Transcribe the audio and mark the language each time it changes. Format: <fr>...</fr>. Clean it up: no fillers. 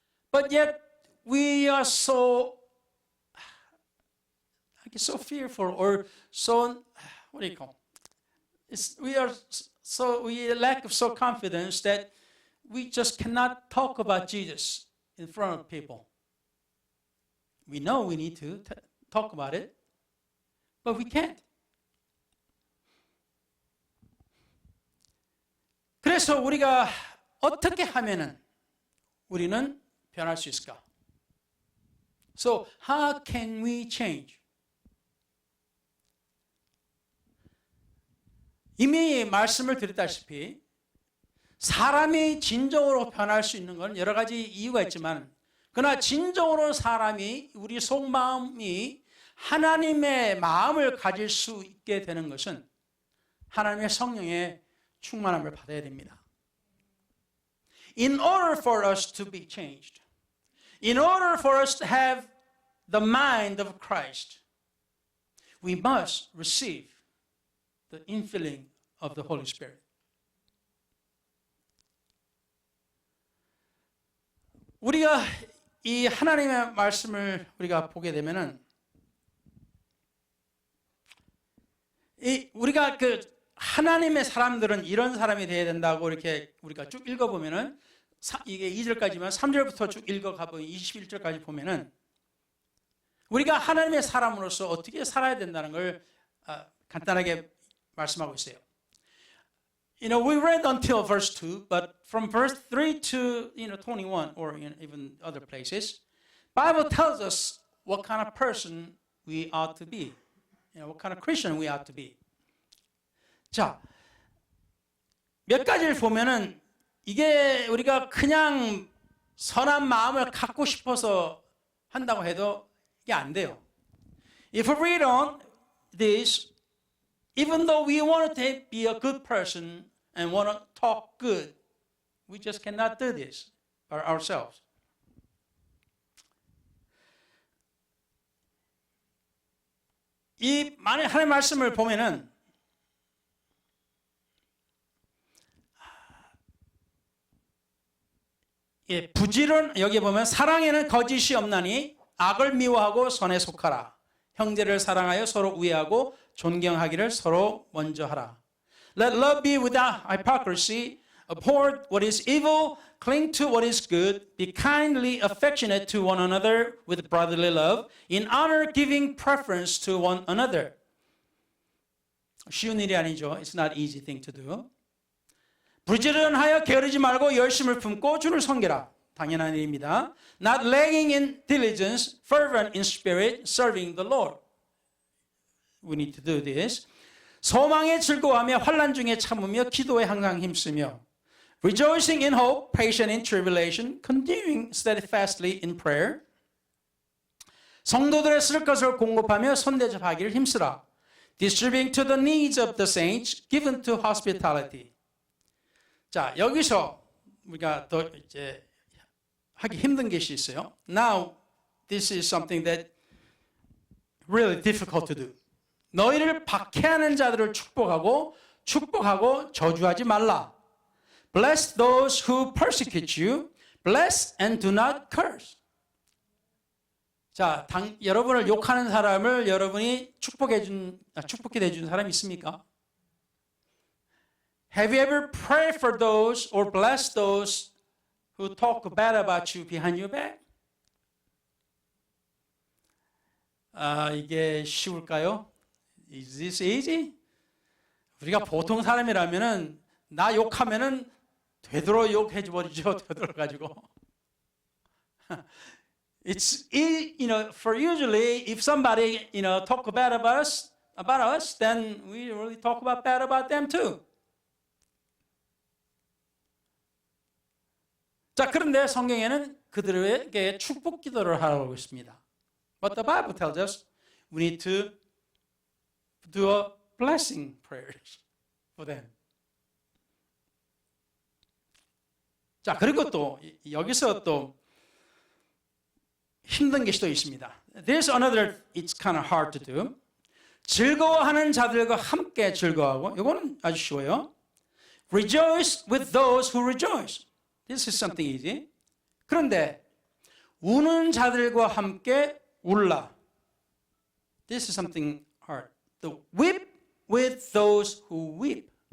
<en>But yet we are so fearful or so, what do you call it? We lack of so confidence that we just cannot talk about Jesus in front of people. We know we need to talk about it, but we can't.</en> <ko>그래서 우리가 어떻게 하면은 우리는 변할 수 있을까?</ko> <en>So how can we change?</en> <ko>이미 말씀을 드렸다시피 사람이 진정으로 변할 수 있는 건 여러 가지 이유가 있지만 그러나 진정으로 사람이 우리 속마음이 하나님의 마음을 가질 수 있게 되는 것은 하나님의 성령의 충만함을 받아야 됩니다.</ko> <en>In order for us to be changed, in order for us to have the mind of Christ, we must receive the infilling of the Holy Spirit.</en> <ko>우리가 이 하나님의 말씀을 우리가 보게 되면은 우리가 그 하나님의 사람들은 이런 사람이 되어야 된다고 이렇게 우리가 쭉 읽어보면은 이게 2절까지만 3절부터 쭉 읽어가보면 21절까지 보면은 우리가 하나님의 사람으로서 어떻게 살아야 된다는 걸 간단하게 말씀하고 있어요.</ko> <en>You know, we read until verse 2, but from verse 3 to 21 or even other places, Bible tells us what kind of person we ought to be. What kind of Christian we ought to be.</en> <ko>자, 몇 가지를 보면은 이게 우리가 그냥 선한 마음을 갖고 싶어서 한다고 해도 이게 안 돼요.</ko> <en>If we read on this, even though we want to be a good person and want to talk good, we just cannot do this by ourselves.</en> <ko>이 만약 하나님의 말씀을 보면은 예, 부지런 여기 보면 사랑에는 거짓이 없나니 악을 미워하고 선에 속하라. 형제를 사랑하여 서로 우애하고 존경하기를 서로 먼저 하라.</ko> <en>Let love be without hypocrisy. Abhor what is evil. Cling to what is good. Be kindly affectionate to one another with brotherly love. In honor giving preference to one another.</en> <ko>쉬운 일이 아니죠.</ko> <en>It's not easy thing to do.</en> <ko>부지런하여 게으르지 말고 열심을 품고 주를 섬기라. 당연한 일입니다.</ko> <en>Not lagging in diligence, fervent in spirit, serving the Lord. We need to do this.</en> <ko>소망에 즐거워하며 환난 중에 참으며 기도에 항상 힘쓰며</ko> <en>rejoicing in hope, patient in tribulation, continuing steadfastly in prayer.</en> <ko>성도들의 쓸 것을 공급하며 손대접하기를 힘쓰라.</ko> <en>Distributing to the needs of the saints, given to hospitality.</en> <ko>자, 여기서 우리가 더 이제 하기 힘든 것이 있어요.</ko> <en>Now, this is something that really difficult to do.</en> <ko>너희를 박해하는 자들을 축복하고 저주하지 말라.</ko> <en>Bless those who persecute you. Bless and do not curse.</en> <ko>자, 여러분을 욕하는 사람을 여러분이 축복해 준 사람이 있습니까?</ko> <en>Have you ever prayed for those or blessed those who talk bad about you behind your back?</en> <ko>이게 쉬울까요?</ko> <en>Is this easy?</en> <ko>우리가 보통 사람이라면은 나 욕하면은 되도록 욕해 버리죠. 되도록 가지고.</ko> <en>It's for usually if somebody talk bad about us, then we really talk bad about them too.</en> <ko>자, 그런데 성경에는 그들에게 축복 기도를 하라고 있습니다.</ko> <en>But the Bible tells us we need to do a blessing prayers for them.</en> <ko>자, 그리고 또 여기서 또 힘든 것이 또 있습니다.</ko> <en>There's another, it's kind of hard to do.</en> <ko>즐거워하는 자들과 함께 즐거워하고, 이거는 아주 쉬워요.</ko> <en>Rejoice with those who rejoice. This is something easy.</en> <ko>그런데 우는 자들과 함께 울라.</ko> <en>This is something hard. To weep with those who weep.</en>